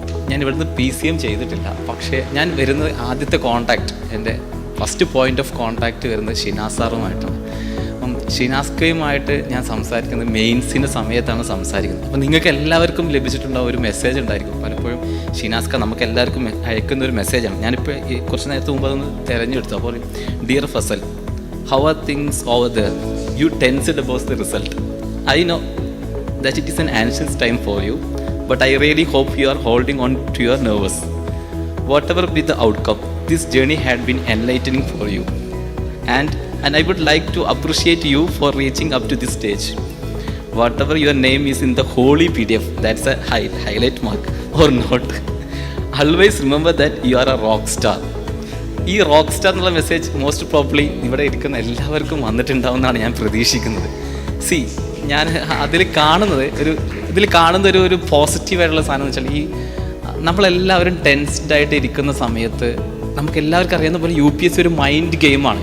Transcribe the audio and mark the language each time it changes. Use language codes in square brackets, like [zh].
[ml] ഞാൻ ഇവിടുന്ന് PCM ചെയ്തിട്ടില്ല, പക്ഷേ ഞാൻ വരുന്നത് ആദ്യത്തെ കോൺടാക്റ്റ്, എൻ്റെ ഫസ്റ്റ് പോയിൻ്റ് ഓഫ് കോൺടാക്റ്റ് വരുന്നത് ഷിനാസ് സാറുമായിട്ടാണ്. അപ്പം ഷിനാസ്കയുമായിട്ട് ഞാൻ സംസാരിക്കുന്നത് മെയിൻസിൻ്റെ സമയത്താണ് സംസാരിക്കുന്നത്. അപ്പോൾ നിങ്ങൾക്ക് എല്ലാവർക്കും ലഭിച്ചിട്ടുണ്ടാവും ഒരു മെസ്സേജ് ഉണ്ടായിരിക്കും. പലപ്പോഴും ഷിനാസ്ക നമുക്ക് എല്ലാവർക്കും അയക്കുന്ന ഒരു മെസ്സേജാണ്. ഞാനിപ്പോൾ കുറച്ച് നേരത്തെ മുമ്പ് അതൊന്ന് തിരഞ്ഞെടുത്തു. [en] അപ്പോൾ dear Fazal, how are things over there? You tensed about the result. I know that it is an anxious time for you, but I really hope you are holding on to your nerves. Whatever be the outcome, this journey had been enlightening for you. And I would like to appreciate you for reaching up to this stage. Whatever your name is in the holy PDF, that's a highlight mark or not. Always remember that you are a rock star. [ml] ഈ rock star എന്നുള്ള message most probably ഇവിടെ ഇരിക്കുന്ന എല്ലാവർക്കും വന്നിട്ടുണ്ടാവുമെന്നാണ് ഞാൻ പ്രതീക്ഷിക്കുന്നത്. ഞാൻ ഇതിൽ കാണുന്ന ഒരു പോസിറ്റീവായിട്ടുള്ള സാധനം എന്ന് വെച്ചാൽ, ഈ നമ്മളെല്ലാവരും ടെൻസ്ഡായിട്ട് ഇരിക്കുന്ന സമയത്ത് നമുക്ക് എല്ലാവർക്കും അറിയുന്ന പോലെ UPSC ഒരു മൈൻഡ് ഗെയിമാണ്.